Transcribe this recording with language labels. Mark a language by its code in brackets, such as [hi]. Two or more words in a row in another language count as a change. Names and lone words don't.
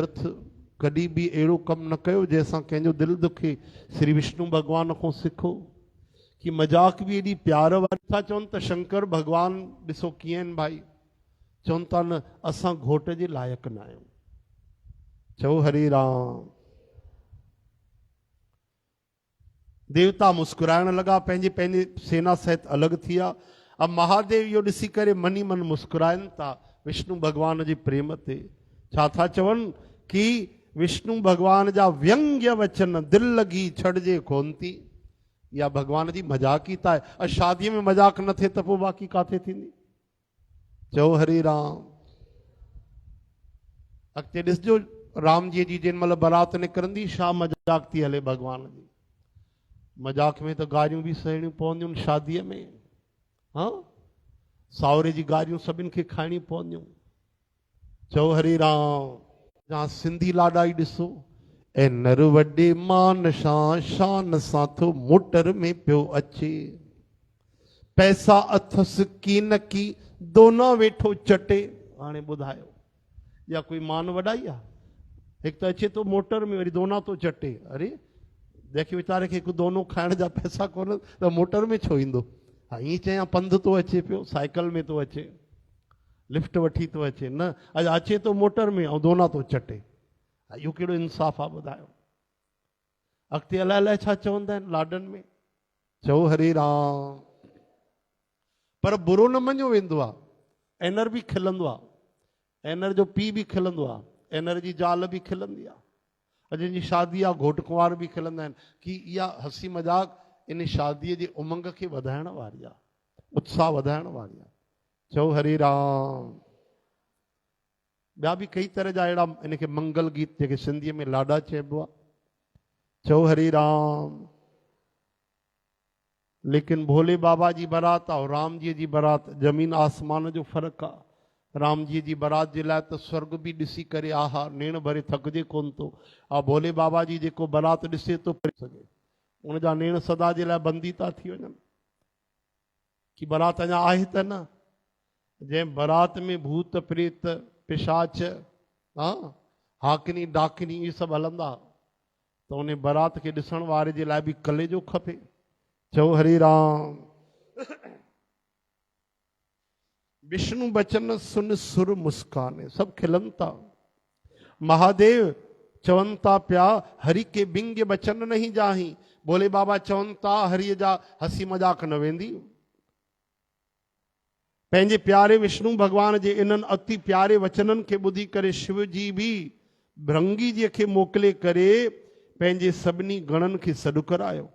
[sd] व्यर्थ कॾहिं बि अहिड़ो कमु न कयो जंहिंसां कंहिंजो दिलि दुखे। श्री विष्णु भॻवान खां सिखो कि मजाक बि एॾी प्यार वारी था चवनि त शंकर भॻवान ॾिसो कीअं आहिनि भाई, चवनि था न असां घोट जे लाइक़ु न आहियूं। चओ हरे राम। देवता मुस्कुराइण लॻा, पंहिंजे पंहिंजे सेना सहित अलॻि थी विया। अब महादेव इहो ॾिसी करे मनी मन मुस्कुराइनि था विष्णु भॻवान जे प्रेम ते। छा था चवनि कि विष्णु भॻवान जा व्यंग्य वचन दिलि लॻी छॾिजे कोन थी। या भॻवान जी मजाक ई था आहे। शादीअ में मजाक न थिए त पोइ बाक़ी काथे थींदी। चओ हरे राम। अॻिते ॾिसजो राम जी जेॾी महिल बारात निकिरंदी छा मजाक थी हले भॻवान जी। मजाक में त गारियूं बि सहिणियूं पवंदियूं शादीअ में। हाँ, सावरे जी गारियूं सभिनि खे खाइणियूं पवंदियूं। चओ हरे राम। जहाँ सिंधी लाॾा ई ॾिसो, ऐं नर वॾे मान सां शान सां थो मोटर में पियो अचे, पैसा अथसि की न की दोना वेठो चटे। हाणे ॿुधायो या कोई मान वॾाई आहे? हिकु त अचे थो मोटर में वरी दोना थो चटे। अरे जंहिंखे वीचारे खे हिकु दोनो खाइण जा पैसा कोन त मोटर में छो ईंदो? हा ईअं चयां पंधु तो अचे पियो, साइकिल में तो अचे, लिफ्ट वठी तो अचे, न अॼु अचे तो मोटर में ऐं दोना तो चटे। इहो कहिड़ो इंसाफ़ आहे ॿुधायो? अॻिते अलाए अलाए छा चवंदा आहिनि लाॾनि में। चओ हरे राम। पर बुरो न मञियो वेंदो आहे। एनर बि खिलंदो आहे, एनर जो पीउ बि खिलंदो आहे, एनर जी ज़ाल बि खिलंदी आहे, जंहिंजी शादी आहे घोट कुंवार बि खिलंदा आहिनि कि इहा हसी मज़ाक इन शादीअ जे उमंग खे वधाइण वारी आहे, उत्साह वधाइण वारी आहे। चओ हरे राम। ॿिया बि कई तरह जा अहिड़ा इनखे मंगल गीत जेके सिंधीअ में लाॾा चइबो आहे। चओ हरे राम। लेकिन भोले बाबा जी बारात और राम जी जी बारात ज़मीन आसमान जो फ़र्क़ु आहे। राम जी जी बारात जे लाइ त स्वर्ग बि ॾिसी करे आहा नेण भरे थकिजे कोन थो। भोले बाबा जी जेको बारात ॾिसे थो परे सघे, उन जा नेण सदा जे लाइ बंदी था थी वञनि कि बारात अञा आहे त न। जंहिं बारात में भूत प्रेत पिशाच हाकिनी डाकिनी इहे सभु हलंदा त उन बारात खे ॾिसण वारे जे लाइ बि कलेजो खपे। चओ हरे राम। [awa] विष्णु बचन सुन सुर मुस्काने, [sd] सब खिलन था। महादेव चवन था पिया [awa] हरि के बिंग बचन नहीं जाही। [sd] भोले बाबा चवन था हरिय जा हसी मजाक न वेंदी। पंहिंजे प्यारे विष्णु भगवान जे इन्हनि अति प्यारे वचननि खे ॿुधी करे शिव जी बि भृंगी जी खे मोकिले करे पंहिंजे सभिनी गणनि खे सॾु करायो।